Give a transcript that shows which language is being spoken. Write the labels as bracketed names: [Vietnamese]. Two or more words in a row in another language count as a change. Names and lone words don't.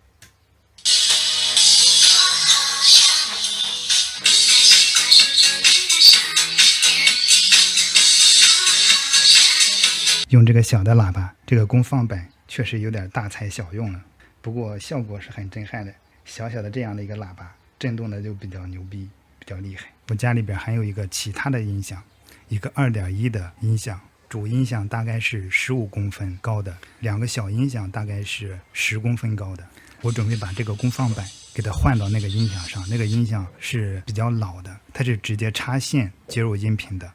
[Chinese] 用這個小的喇叭，這個功放板確實有點大材小用了，不過效果是很震撼的。小小的這樣的一個喇叭，震動的就比較牛逼，比較厲害。我家裡邊還有一個其他的音響，一個2.1的音響，主音響大概是15公分高的，兩個小音響大概是10公分高的。我準備把這個功放板給它換到那個音響上，那個音響是比較老的，它是直接插線接入音頻的。